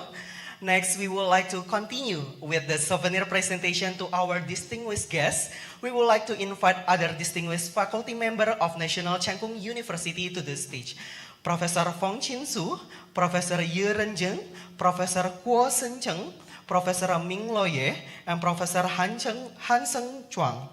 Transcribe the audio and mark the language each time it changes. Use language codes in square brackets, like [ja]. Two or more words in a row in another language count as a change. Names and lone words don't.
[en] Next, we would like to continue with the souvenir presentation to our distinguished guests. We would like to invite other distinguished faculty member of National Cheng Kung University to the stage. Professor Fong Chin Su, Professor Ye Renjeng, Professor Kuo Sen Cheng, Professor Ming Loye, and Professor Han Seng Chuang.